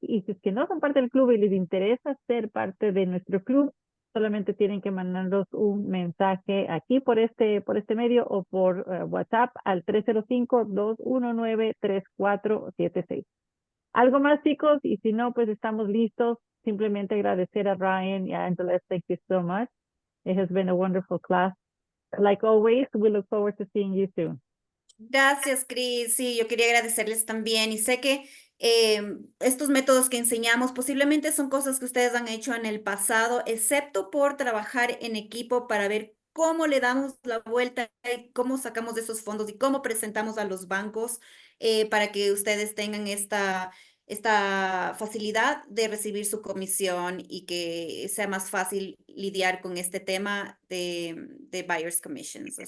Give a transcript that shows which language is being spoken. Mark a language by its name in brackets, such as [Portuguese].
[Spanish] Y si es que no son parte del club y les interesa ser parte de nuestro club, solamente tienen que mandarnos un mensaje aquí por este medio o por WhatsApp al 305-219-3476. Algo más, chicos, y si no, pues estamos listos. Simplemente agradecer a Ryan y a Angela. [English] Thank you so much. It has been a wonderful class. Like always, we look forward to seeing you soon. [Spanish] Gracias, Cris. Sí, yo quería agradecerles también. Y sé que estos métodos que enseñamos posiblemente son cosas que ustedes han hecho en el pasado, excepto por trabajar en equipo para ver cómo le damos la vuelta y cómo sacamos de esos fondos y cómo presentamos a los bancos para que ustedes tengan esta facilidad de recibir su comisión y que sea más fácil lidiar con este tema de buyer's commissions.